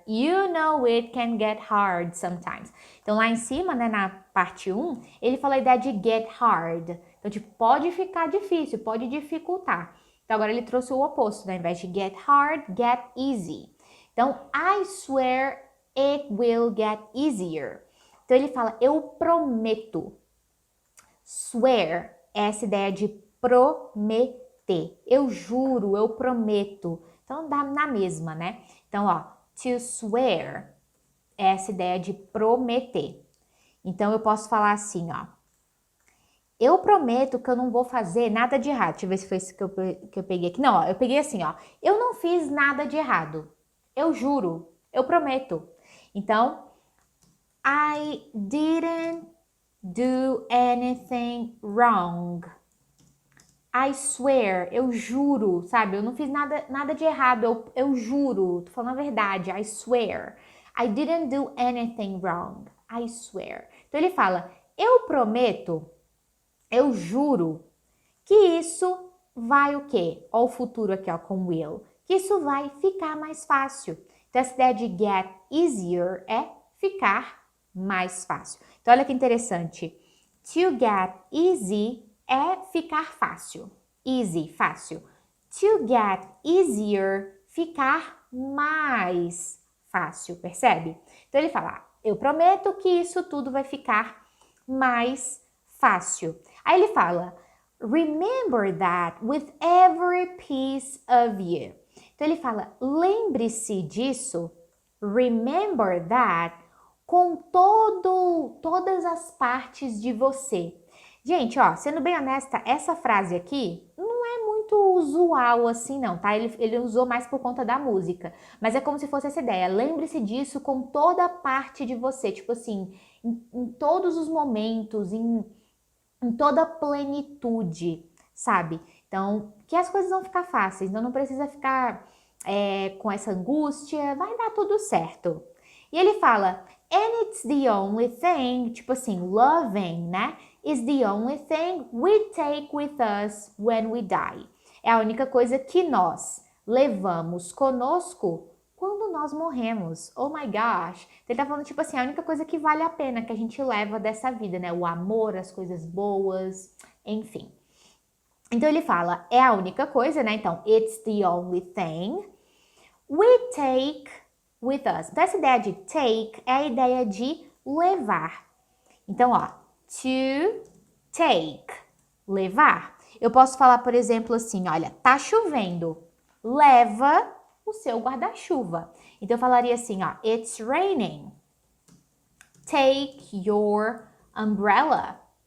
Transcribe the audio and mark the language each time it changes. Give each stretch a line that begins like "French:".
English: You know it can get hard sometimes.
Portuguese: Então, lá em cima, né, na parte 1, ele fala a ideia de get hard. Então, tipo, pode ficar difícil, pode dificultar. Então, agora ele trouxe o oposto, né? Ao invés de get hard, get easy.
English: Então, I swear it will get easier.
Portuguese: Então, ele fala, eu prometo. Swear é essa ideia de prometer. Eu juro, eu prometo. Então, dá na mesma, né? Então, ó, to swear é essa ideia de prometer. Então, eu posso falar assim, ó. Eu prometo que eu não vou fazer nada de errado. Deixa eu ver se foi isso que eu peguei aqui. Não, ó, eu peguei assim, ó. Eu não fiz nada de errado. Eu juro, eu prometo.
English: Então, I didn't do anything wrong. I swear,
Portuguese: eu juro, sabe? Eu não fiz nada de errado, eu juro, tô falando a verdade,
English: I swear. I didn't do anything wrong, I swear.
Portuguese: Então ele fala, eu prometo, eu juro, que isso vai o quê? Ó o futuro aqui, ó, com will. Que isso vai ficar mais fácil. Então essa ideia de get easier é ficar mais fácil. Então olha que interessante. To get easy é ficar fácil. Easy, fácil. To get easier, ficar mais fácil, percebe? Então ele fala, eu prometo que isso tudo vai ficar mais fácil. Aí ele fala,
English: remember that with every piece of you.
Portuguese: Então ele fala, lembre-se disso,
English: remember that,
Portuguese: com todas as partes de você. Gente, ó, sendo bem honesta, essa frase aqui não é muito usual assim não, tá? Ele usou mais por conta da música, mas é como se fosse essa ideia, lembre-se disso com toda parte de você, tipo assim, em todos os momentos, em toda a plenitude, sabe? Então, que as coisas vão ficar fáceis, então não precisa ficar com essa angústia, vai dar tudo certo. E ele fala,
English: and it's the only thing,
Portuguese: tipo assim, loving, né?
English: Is the only thing we take with us when we die.
Portuguese: É a única coisa que nós levamos conosco quando nós morremos.
English: Oh my gosh.
Portuguese: Ele tá falando, tipo assim, a única coisa que vale a pena que a gente leva dessa vida, né? O amor, as coisas boas, enfim. Então ele fala, é a única coisa, né?
English: Então, it's the only thing we take with us.
Portuguese: Então essa ideia de take é a ideia de levar. Então, ó, to take, levar. Eu posso falar, por exemplo, assim, olha, tá chovendo, leva o seu guarda-chuva. Então eu falaria assim, ó,
English: it's raining, take your umbrella.